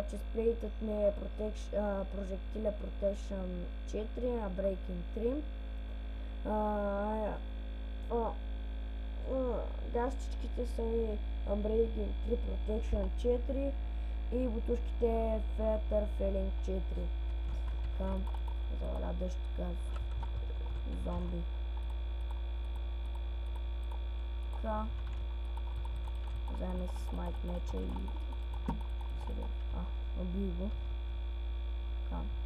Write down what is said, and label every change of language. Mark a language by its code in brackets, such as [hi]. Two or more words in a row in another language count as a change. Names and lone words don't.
[bg] Честплейтът ми е [en] Projectile Protection 4, Unbreaking 3. [bg] Гащичките са ми [en] Unbreaking 3, Protection 4 [bg] и бутушките [en] Fater Failing 4. [bg] Така, заваля дъжд газ. Зомби. Така. Вземе си смайт меча и... убил го. Така.